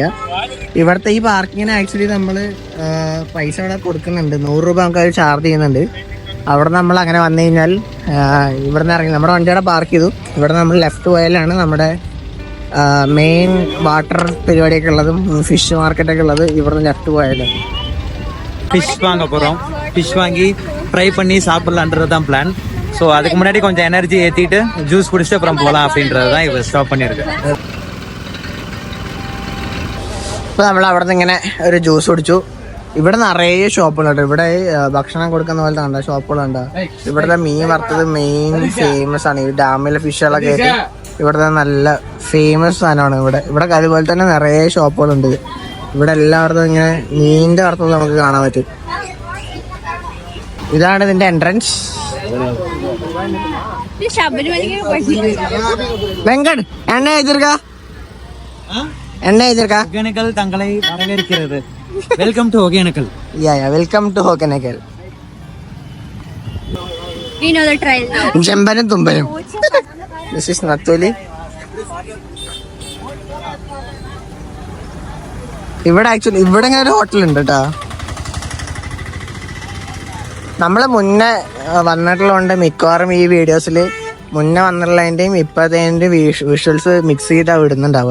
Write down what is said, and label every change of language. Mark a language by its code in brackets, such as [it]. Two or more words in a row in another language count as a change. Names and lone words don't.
[ml] ഇവിടുത്തെ ഈ പാർക്കിങ്ങിന് ആക്ച്വലി നമ്മള് പൈസ ഇവിടെ കൊടുക്കുന്നുണ്ട്. 100 രൂപ നമുക്ക് അത് ചാർജ് ചെയ്യുന്നുണ്ട്. അവിടെ നമ്മൾ അങ്ങനെ വന്നു കഴിഞ്ഞാൽ ഇവിടെ നിന്ന് ഇറങ്ങി നമ്മുടെ വണ്ടിയുടെ പാർക്ക് ചെയ്തു. ഇവിടെ നമ്മൾ ലെഫ്റ്റ് പോയാലാണ് നമ്മുടെ [en] main water [ml] പരിപാടിയൊക്കെ ഉള്ളതും ഫിഷ് മാർക്കറ്റൊക്കെ ഉള്ളത്. ഇവിടുന്ന് ലെഫ്റ്റ് പോയാലും [ta] ஃபிஷ் வாங்க போறோம். ஃபிஷ் வாங்கி ஃப்ரை பண்ணி சாப்பிடலான்றது தான் பிளான். ஸோ அதுக்கு முன்னாடி கொஞ்சம் எனர்ஜி ஏற்றிட்டு ஜூஸ் குடிச்சிட்டு அப்புறம் போகலாம் அப்படின்றது தான் இவ ஸ்டாப் பண்ணியிருக்கேன். [ml] ഇപ്പൊ നമ്മൾ അവിടെ നിന്ന് ഇങ്ങനെ ഒരു ജ്യൂസ് കുടിച്ചു. ഇവിടെ നിറയെ ഷോപ്പുകളുണ്ട്. ഇവിടെ ഭക്ഷണം കൊടുക്കുന്ന പോലത്തെ കണ്ട ഷോപ്പുകളുണ്ട്. ഇവിടുത്തെ മീൻ വറുത്തത് [en] main famous [ml] ആണ്. ഈ ഡാമിലെ ഫിഷുകളൊക്കെ ആയിട്ട് ഇവിടുത്തെ നല്ല ഫേമസ് സാധനമാണ്. ഇവിടെ അതുപോലെ തന്നെ നിറയെ ഷോപ്പുകളുണ്ട്. ഇവിടെ എല്ലായിടത്തും ഇങ്ങനെ മീനിന്റെ വറുത്തത് നമുക്ക് കാണാൻ പറ്റും. ഇതാണ് ഇതിന്റെ എൻട്രൻസ്. വെങ്കട് എണ്ണ എഴുതിർക്ക [ta] ஒகேனக்கல் தங்களை வரவேற்கிறது. [en] welcome to Hogenakkal. welcome to Hogenakkal. [ml] ജമ്പനും തുമ്പനും. [en] this is Natholi. [ml] ഇവിടെ ആക്ച്വലി ഇവിടെ ഇങ്ങനെ ഒരു ഹോട്ടലുണ്ട് കേട്ടോ. നമ്മള് മുന്നേ വന്നിട്ടുള്ളതുകൊണ്ട് മിക്കവാറും ഈ വീഡിയോസിൽ മുന്നേ വന്നിട്ടുള്ളതിൻ്റെയും ഇപ്പോഴത്തേൻ്റെയും [en] visuals mix [ml] ചെയ്താൽ വിടുന്നുണ്ടാവുക.